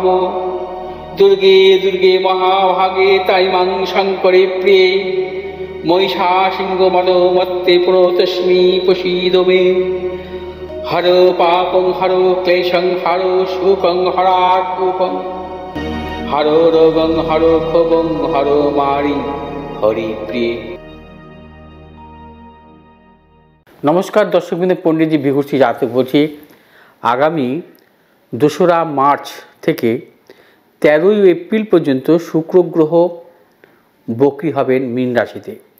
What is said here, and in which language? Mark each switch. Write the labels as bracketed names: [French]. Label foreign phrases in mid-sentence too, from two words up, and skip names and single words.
[Sanskrit] दुर्गे दुर्गे महाभागे ताइमां शङ्करे प्रिये महिषासिंहमदोमत्ते प्रणतोऽस्मि प्रसीद मे। हरो पापं हरो क्लेशं हरो शोकं हरात्मकं हरो रोगं हरो क्षोभं हरो मारि हरि प्रिय। [Bangla] নমস্কার দর্শকবৃন্দ, পণ্ডিতজি ভিঘুর্ষি জাতক বলছি। আগামী 2রা মার্চ থেকে 13ই এপ্রিল পর্যন্ত শুক্র গ্রহ বক্রী হবেন মীন রাশিতে।